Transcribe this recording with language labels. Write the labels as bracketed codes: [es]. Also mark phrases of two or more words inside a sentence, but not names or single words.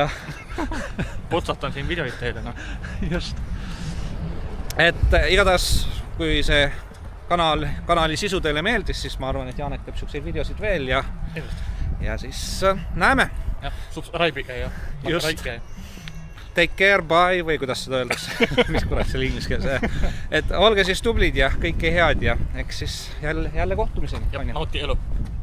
[et] Potsatan siin videoid teile, noh. Just. Et igatahes, kui see kanali sisu teile meeldis, siis ma arvan, et Janek teeb sükseid videosid veel ja siis näeme. Jah, raibige ja raike. [en] Take care, bye [et] või kuidas seda öeldakse, mis kurat selle inglise keeles. Et olge siis tublid ja kõike head ja eks siis jälle kohtumiseni. Ja nauti elu.